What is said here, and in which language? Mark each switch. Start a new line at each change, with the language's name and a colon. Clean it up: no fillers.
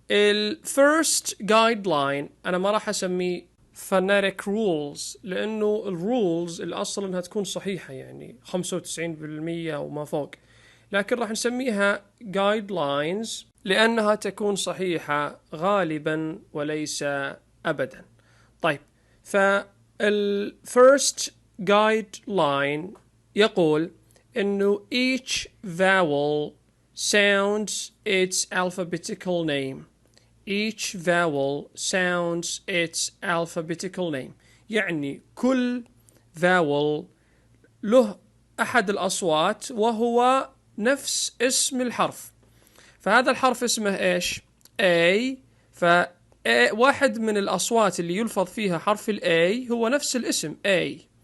Arabic: الفيرست guideline أنا ما راح أسميه
English: phonetic rules،
Arabic: لأنه الرولز الأصل أنها تكون صحيحة يعني 95% وما فوق، لكن راح نسميها guidelines لأنها تكون صحيحة غالبا وليس أبدا. طيب، فالfirst guideline يقول إنه
English: each vowel sounds its alphabetical name. Each vowel sounds its alphabetical name.
Arabic: يعني كل vowel له أحد الأصوات وهو نفس اسم الحرف. فهذا الحرف اسمه إيش؟ A. واحد من الأصوات اللي يلفظ فيها حرف ال A هو نفس الاسم A.